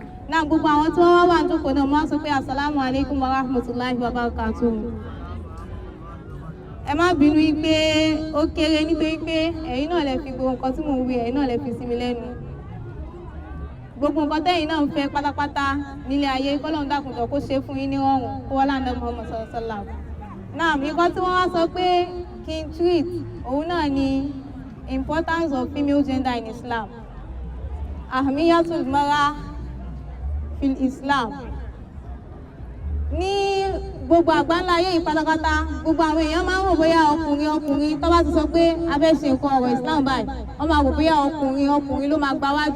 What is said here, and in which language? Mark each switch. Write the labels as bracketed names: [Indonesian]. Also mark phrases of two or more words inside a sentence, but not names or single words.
[Yoruba] Náà gbogbo àwọn tí wọ́n wà níjókòó náà wọ́n sọ pé [Arabic] السلام عليكم ورحمة الله وبركاته. [Yoruba] Ẹ má bínú pé ó kéré nítorí pé ẹ̀yin náà lè fi gbogbo nǹkan tí mò ń wí ẹ̀yin náà lè fi sí mi lẹ́nu. Gbogbo nǹkan tẹ́yin náà ń fẹ́ pátápátá nílé ayé kọ́lọ́run dákùnjọ kó ṣe fún yín ní rọrùn kó wọ́n láǹdà Muhammad [Arabic] صلى الله عليه وسلم. [Yoruba] Náà nǹkan tí wọ́n wá sọ pé kí n treat òun náà ni [English] importance of female gender in Islam, [Arabic] أهمية المرأة في الإسلام. [Yoruba] Ní gbogbo àgbáńlá ayé yìí pátápátá gbogbo àwọn èèyàn máa ń rò bóyá ọkùnrin tó bá ti sọ pé a fẹ́ ṣe nǹkan ọ̀rọ̀ Islam báyìí wọ́n máa rò bóyá ọkùnrin ló máa gba wájú.